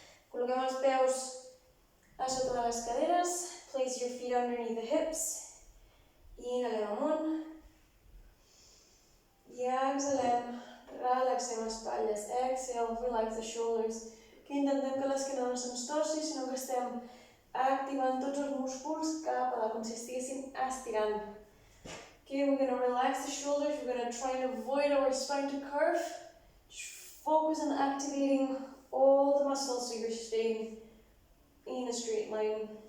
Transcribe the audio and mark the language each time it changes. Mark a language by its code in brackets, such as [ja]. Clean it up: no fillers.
[ca] Col·loquem els peus a sota de les caderes. [en] Place your feet underneath the hips. [ca] Inhalem amunt. I exhalem. Relaxem espatlles. [en] Exhale, relax the shoulders. [ca] Que intentem que l'esquena no se'ns torci, sinó que estem activant tots els músculs cap a dalt, com si estiguéssim estirant. [en] Okay, we're going to relax the shoulders. We're going to try and avoid our spine to curve. Just focus on activating all the muscles so you're staying in a straight line.